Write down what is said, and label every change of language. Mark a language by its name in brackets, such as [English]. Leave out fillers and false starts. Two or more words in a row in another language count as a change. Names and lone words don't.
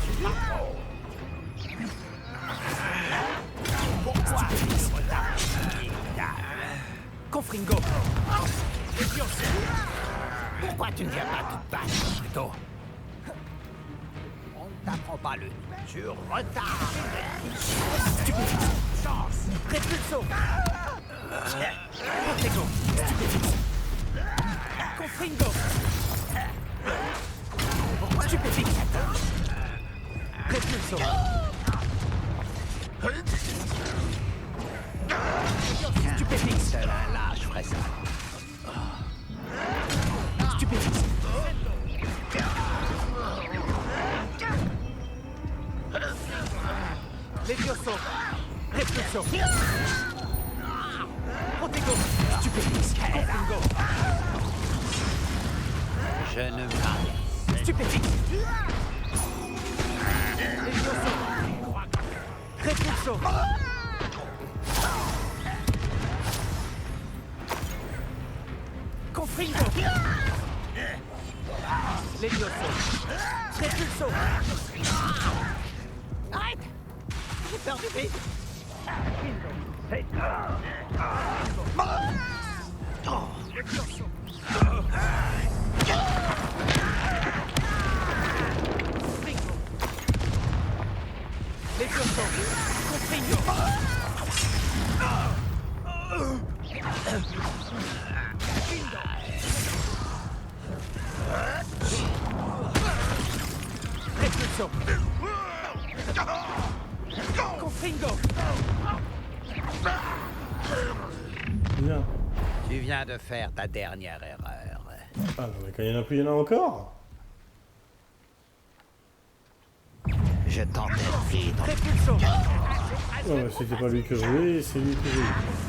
[French] Pourquoi Confringo. Pourquoi tu ne viens pas toute basse, plutôt? On ne t'apprend pas le... Tu retardes. Stupéfixe. Chance. Répulso. Protego. Stupéfixe. Confringo. Pourquoi stupéfixe? Répulso. Stupéfixe. Là, je ferai ça. Stupéfixe. Levioso. Répulso. Protego. Stupéfixe. Confringo. Je ne m'arrête. Stupéfixe. Levioso. Répulso. Confringo. Levioso. Répulso. Arrête. J'ai peur du vide. Levioso. Confringo. Levioso. Confringo. Répulsion. Confringo. Bien. Tu viens de faire ta dernière erreur. Ah non, mais quand il y en a plus, il y en a encore. Je t'interdis de... Non, Répulsion. mais c'était pas lui que je voulais, c'est lui que je voulais.